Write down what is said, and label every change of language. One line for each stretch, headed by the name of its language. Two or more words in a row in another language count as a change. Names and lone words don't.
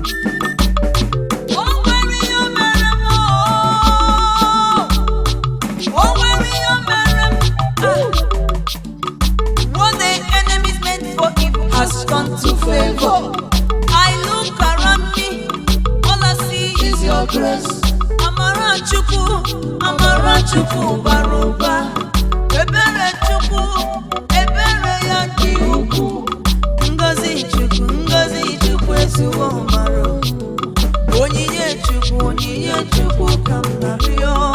Igbo: O nwere ihe o mere m, o. O nwere ihe o mere m. Ah.
English: What the enemies meant for evil has turned to favor. I look around me, all I see is your grace.
Igbo: Amara Chukwu, Amara Chukwu bara ụba. Ebere Chukwu, ebere ya dị ukwuu. Ngozi Chukwu, Ngozi Chukwu ezuwo mara. Onyinye Chukwu, onyinye Chukwu ka m na-arịọ.